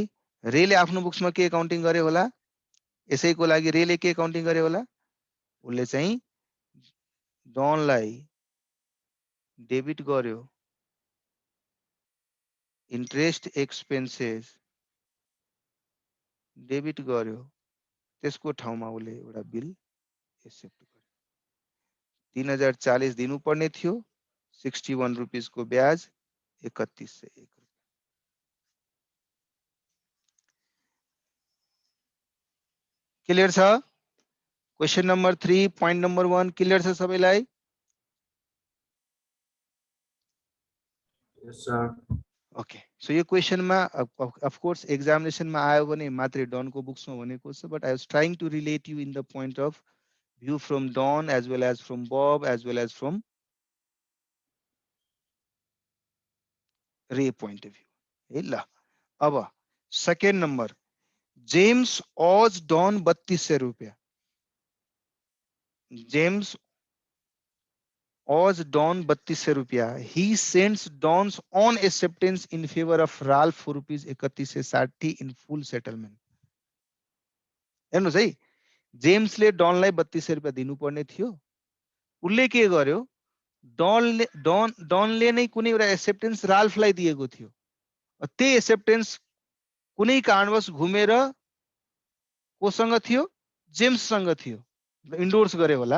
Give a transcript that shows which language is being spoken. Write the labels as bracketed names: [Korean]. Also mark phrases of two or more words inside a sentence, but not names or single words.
[Nepali] रेले आफ्नो बुक्समा के एकाउन्टिङ गरे होला, यसैको लागि रेले के एकाउन्टिङ गरे होला, उसले चाहिँ डनलाई डेबिट गर्यो, [English] interest expenses [Nepali] डेबिट गर्यो, त्यसको ठाउँमा उसले एउटा [English] bill accept [Nepali] गर्यो। 3040 दिनुपर्ने थियो, 61 रुपिसको ब्याज 3101। क्लियर छ? [English] question number 3 point number 1 clear [Nepali] छ सबैलाई? [English] Yes, sir. okay, so [Nepali] यो क्वेशनमा [English] of course [Nepali] एक्जामिनेसनमा आयो भने मात्रै डनको बुक्समा भनेको छ, [English] but I was trying to relate you in the point of view from Don as well as from Bob as well as from Ray point of view [Nepali] है। ल अब [English] second number, James owes Don 3200 rupees, James owes Don 3200 rupees, he sends Don's on acceptance in favor of Ralph for rupees 3160 in full settlement। [Nepali] हेर्नुस् है, जेम्सले डनलाई 3200 रुपियाँ दिनुपर्ने थियो, उसले के गर्यो, डनले नै कुनै एउटा एक्सेप्टेन्स राल्फलाई दिएको थियो, त्यही एक्सेप्टेन्स कुनै कारणवश घुमेर कोसँग थियो, जेम्ससँग थियो, इन्डोर्स गरे होला।